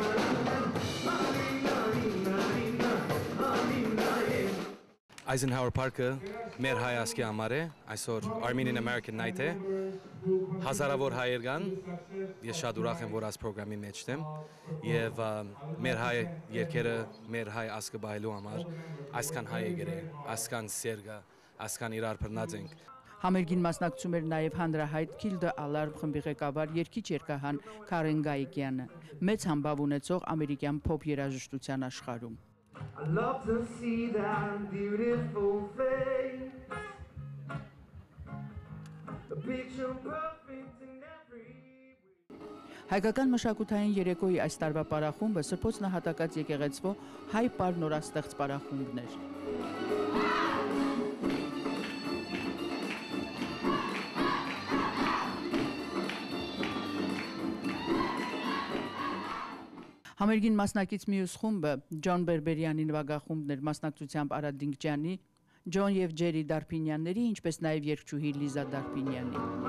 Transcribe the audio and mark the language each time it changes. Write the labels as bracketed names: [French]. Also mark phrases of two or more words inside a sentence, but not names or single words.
[Armenian] Eisenhower Park-ը մեր հայ ազգի համար է, այսօր [English] Armenian American Night [Armenian] է, հազարավոր հայեր կան, ես շատ ուրախ եմ, որ այս պրոգրամի մեջ եմ, և մեր հայ երգերը, մեր հայ ազգը բայելու համար, այսքան հայ եկեր է, այսքան սերգա, այսքան իրար բռնած ենք։ Համերգին մասնակցում էր նաև հանրահայտ Kill the Alarm խմբի ղեկավար երգիչ երգահան Քարեն Գայիկյանը, մեծ համբավ ունեցող ամերիկյան փոփ երաժշտության աշխարհում։ [English] I love to see that beautiful face, a picture perfect in every way. [Armenian] Հայկական մշակութային երեկոյի այս տարվա պարախումբը Սրբոց նահատակած եկեղեցվո հայ պար նորաստեղծ պարախումբն էր։ Համերգին մասնակից մյուս խումբը Ջոն Բերբերյանի նվագախումբն էր մասնակցությամբ Արա Դինգջյանի, Ջոն եւ Ջերի Դարփինյանների, ինչպես նաեւ երգչուհի Լիզա Դարփինյանի։